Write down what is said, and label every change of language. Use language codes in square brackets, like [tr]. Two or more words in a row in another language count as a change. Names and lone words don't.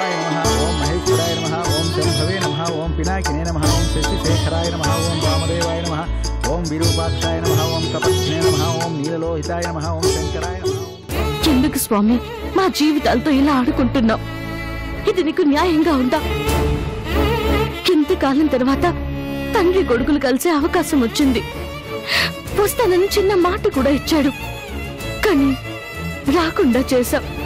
[sa] नमः ओम महेश्वराय नमः ओम शंभवे नमः ओम पिनाकिने नमः ओम शशिशेखराय नमः ओम वामदेवाय नमः ओम विरूपाक्षाय नमः ओम कपत्ने नमः ओम नीललोहिताय नमः ओम शंकराय नमः। [te] ఎందుకు స్వామి మా జీవితాలతో ఇలా ఆడుకుంటున్నావు? ఇది నీకు న్యాయంగా ఉందా? ఇంతకాలం తర్వాత తండ్రి కొడుకులు కలిసే అవకాశం వచ్చింది. వస్తానని చిన్న మాట కూడా ఇచ్చాడు, కానీ రాకుండా చేశాం.